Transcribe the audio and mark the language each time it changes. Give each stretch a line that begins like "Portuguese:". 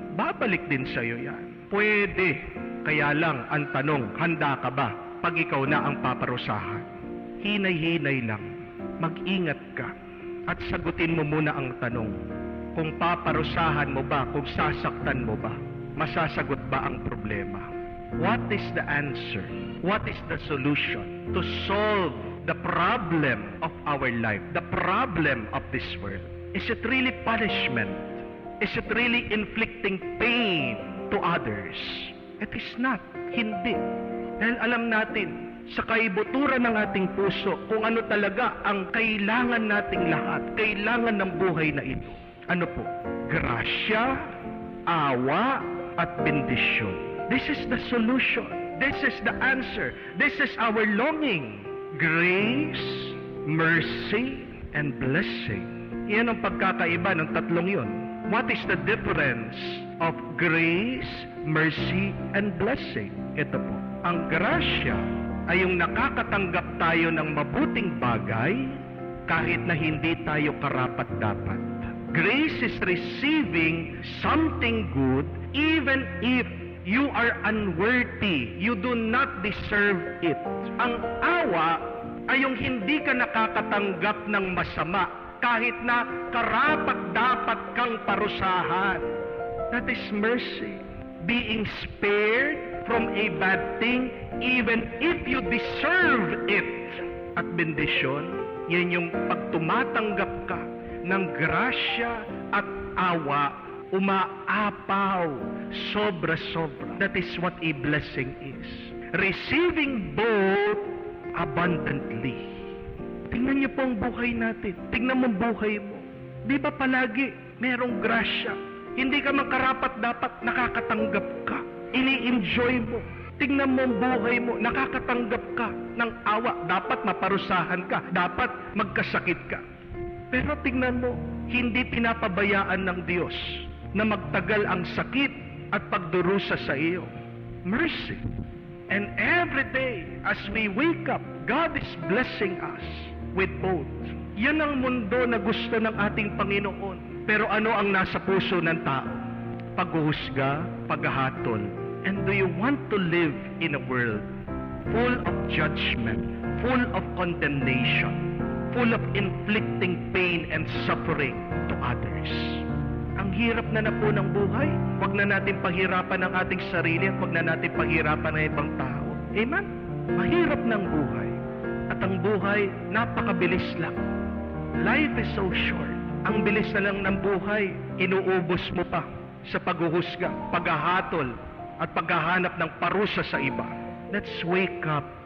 Filipino: Babalik din sa iyo yan. Pwede. Kaya lang, ang tanong, handa ka ba pag ikaw na ang paparusahan? Hinay-hinay lang. Mag-ingat ka. At sagutin mo muna ang tanong, kung paparusahan mo ba, kung sasaktan mo ba? Masasagot ba ang problema?
English: What is the answer? What is the solution to solve the problem of our life, the problem of this world? Is it really punishment? Is it really inflicting pain to others? It is not.
Filipino: Hindi. Dahil alam natin, sa kaibuturan ng ating puso, kung ano talaga ang kailangan nating lahat, kailangan ng buhay na ito. Ano po? Grasya, awa, at bendisyon.
English: This is the solution. This is the answer. This is our longing. Grace, mercy, and blessing.
Filipino: Yan ang pagkakaiba ng tatlong yon.
English: What is the difference of grace, mercy, and blessing?
Filipino: Ito po. Ang grasya ay yung nakakatanggap tayo ng mabuting bagay kahit na hindi tayo karapat-dapat.
English: Grace is receiving something good even if you are unworthy. You do not deserve it.
Filipino: Ang awa ay yung hindi ka nakakatanggap ng masama kahit na karapat-dapat kang parusahan.
English: That is mercy. Being spared from a bad thing even if you deserve it.
Filipino: At bendisyon, yan yung pag tumatanggap ka ng grasya at awa, umaapaw, sobra-sobra.
English: That is what a blessing is. Receiving both abundantly.
Filipino: Tingnan niyo po ang buhay natin. Tingnan mo ang buhay mo. Di ba palagi merong grasya? Hindi ka makarapat dapat nakakatanggap ka. Ini-enjoy mo. Tingnan mo ang buhay mo. Nakakatanggap ka ng awa. Dapat maparusahan ka. Dapat magkasakit ka. Pero tingnan mo, hindi pinapabayaan ng Diyos na magtagal ang sakit at pagdurusa sa iyo.
English: Mercy. And every day, as we wake up, God is blessing us with both.
Filipino: Yan ang mundo na gusto ng ating Panginoon. Pero ano ang nasa puso ng tao? Paghuhusga, paghahatol.
English: And do you want to live in a world full of judgment, full of condemnation, full of inflicting pain and suffering to others?
Filipino: Ang hirap na po ng buhay. Huwag na natin pahirapan ang ating sarili at huwag na natin pahirapan ang ibang tao. Amen? Mahirap ng buhay. At ang buhay, napakabilis lang.
English: Life is so short.
Filipino: Ang bilis na lang ng buhay, inuubos mo pa sa paghuhusga, paghahatol, at paghahanap ng parusa sa iba.
English: Let's wake up.